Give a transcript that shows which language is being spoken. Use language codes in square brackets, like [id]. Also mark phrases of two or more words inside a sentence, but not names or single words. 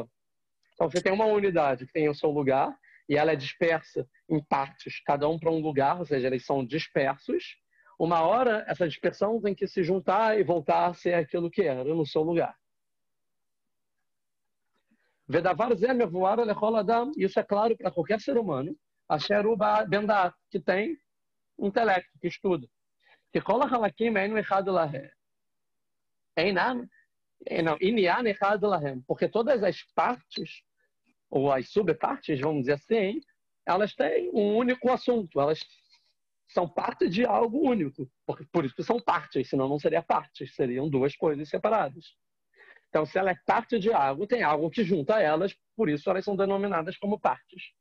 [pt] Então você tem uma unidade que tem o seu lugar e ela é dispersa em partes, cada um para um lugar, ou seja, eles são dispersos. Uma hora essa dispersão tem que se juntar e voltar a ser aquilo que era no seu lugar. [he] ודבר זה מבואר לכל אדם, [pt] isso é claro para qualquer ser humano, [he] אשר בא בדעת, [pt] que tem intelecto, que estuda. [he] Que כל החלקים עניינו אחד להם. עניין אחד להם, [pt] porque todas as partes ou as subpartes, vamos dizer assim, elas têm um único assunto, elas são parte de algo único, por isso que são partes, senão não seria partes, seriam duas coisas separadas. Então, se ela é parte de algo, tem algo que junta elas, por isso elas são denominadas como partes.